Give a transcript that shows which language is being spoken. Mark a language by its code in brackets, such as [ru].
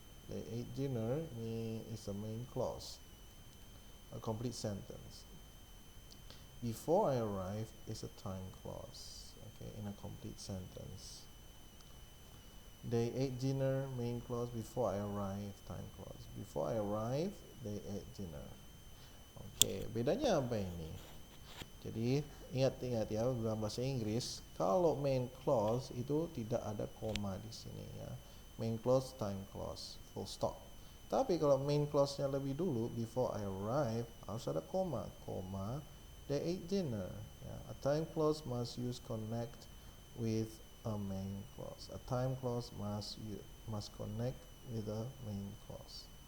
[en] They ate dinner is a main clause, a complete sentence. Before I arrived is a time clause, okay, in a complete sentence. They ate dinner, main clause. Before I arrived, time clause. Before I arrived, they ate dinner. [id] Oke, bedanya apa ini? Jadi ingat-ingat ya, dalam bahasa Inggris kalau main clause itu tidak ada koma di sini ya. [en] Main clause, time clause, full stop. [id] Tapi kalau main clause-nya lebih dulu, [en] before I arrive, [id] harus ada koma. [en] Koma, they ate dinner. Ya. A time clause must use connect with a main clause. A time clause must connect with a main clause.